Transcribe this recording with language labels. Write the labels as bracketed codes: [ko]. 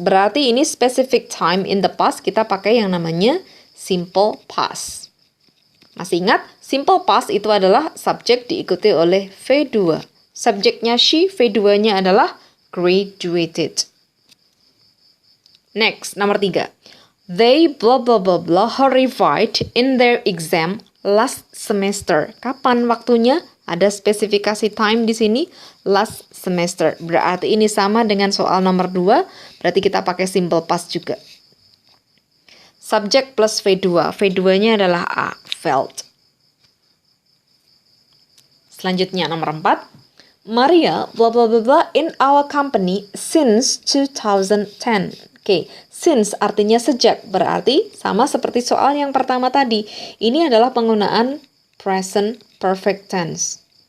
[id] Berarti ini [en] specific time in the past, [id] kita pakai yang namanya simple past. Masih ingat? Simple past itu adalah subjek diikuti oleh V2. Subjeknya she, V2-nya adalah graduated. Next, nomor 3. [en] They blah blah blah blah horrified in their exam last semester. [id] Kapan waktunya? Ada spesifikasi time di sini. Last semester. Berarti ini sama dengan soal nomor 2. Berarti kita pakai simple past juga. Subjek plus V2. V2-nya adalah A. Felt. Selanjutnya nomor 4. [en] Maria blah blah blah blah in our company since 2010. [id] Oke, since artinya sejak, berarti sama seperti soal yang pertama tadi. Ini adalah penggunaan present perfect tense.